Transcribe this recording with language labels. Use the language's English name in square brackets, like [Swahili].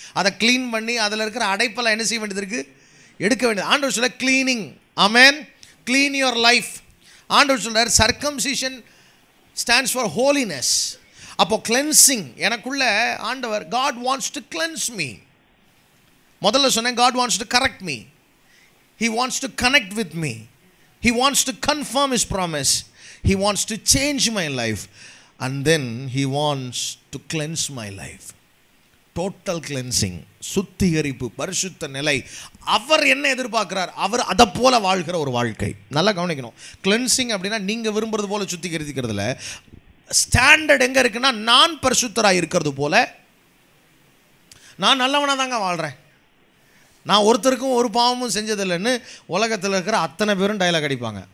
[Tamil] அதை க்ளீன் பண்ணி அதில் இருக்கிற அடைப்பெல்லாம் என்ன செய்ய வேண்டியது இருக்குது, எடுக்க வேண்டியது. ஆண்டவர் சொல்ல cleaning. Amen. [English] Clean your life. [Tamil] ஆண்டவர் சொல்கிறார் [English] Circumcision stands for holiness. [Tamil] அப்போ கிளென்சிங் எனக்குள்ள ஆண்டவர் [English] God wants to cleanse me. [Tamil] முதல்ல சொன்னேன் [English] God wants to correct me. He wants to connect with me. He wants to confirm his promise. He wants to change my life. And then he wants to cleanse my life. Total cleansing. [Tamil] சுத்திகரிப்பு, பரிசுத்த நிலை. அவர் என்ன எதிர்பார்க்கிறார், அவர் அதை போல வாழ்கிற ஒரு வாழ்க்கை. நல்லா கவனிக்கணும். கிளென்சிங் அப்படின்னா நீங்கள் விரும்புறது போல சுத்திகரிக்கிறதுல ஸ்டாண்டர்ட் எங்கே இருக்குன்னா, நான் பரிசுத்தராக இருக்கிறது போல நான் நல்லவனாக தாங்க வாழ்கிறேன், நான் ஒருத்தருக்கும் ஒரு பாவமும் செஞ்சதில்லைன்னு உலகத்தில் இருக்கிற அத்தனை பேரும் டைலாக் அடிப்பாங்க.